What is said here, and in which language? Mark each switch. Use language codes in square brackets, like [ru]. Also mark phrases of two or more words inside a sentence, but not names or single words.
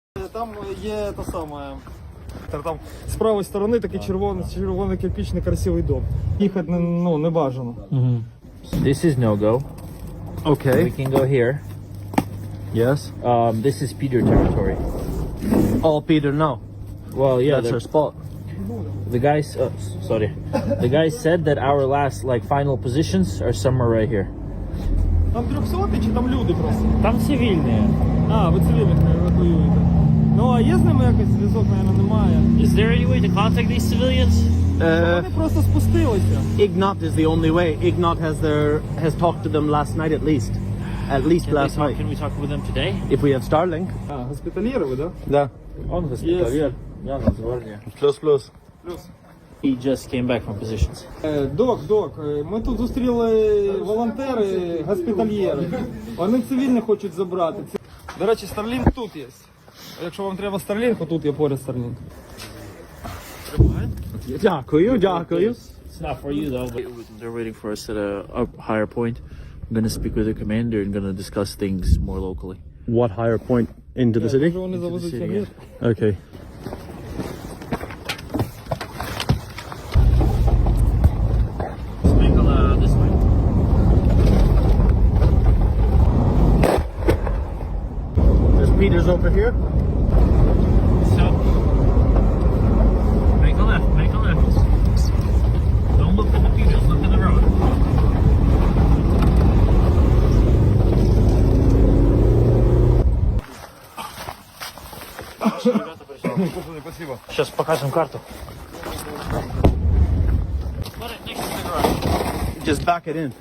[uk] там є та сама. Там з правої сторони такий червоний кирпичний красивий дом. Їхати не бажано. [en] This is no go. Okay. We can go here. Yes. This is Peter territory. All Peter now. Well, yeah, That's our spot. the guys. Sorry, the guys said that our last final positions are somewhere right here. [uk] Там 300 чи там люди просто? Там цивільні. А, ви цивільних евакуюєте. Ну, а є з ними якось зв'язок, мабуть, немає. [en] Is there any way to contact these civilians? [uk] Вони просто спустилися. [en] Ignat is the only way. Ignat has talked to them last night at least. At least last night. Can we talk with them today? If we have Starlink. [uk] А, госпітальєри ви, да? Да. On hospitalier. Я на зворення. [en] Plus. [uk] Плюс. [en] He just came back from positions. [uk] Док, ми тут зустріли волонтери, госпітальєри. Вони цивільних хочуть забрати. До речі, Starlink тут є. Якщо вам треба Starlink, то тут є поряд Starlink. Дякую. [en] It's not for you though. But they're waiting for us at a higher point. I'm gonna speak with the commander and gonna discuss things more locally. What higher point into the city? [uk] Може вони завезуть city, обід? [en] Okay. Sprinkle this way. There's Peter's over here. So, make a left. Don't look at the Peters, look at the road. [ru] Сейчас покажем карту. [en] Put it next to the garage. Just back it in.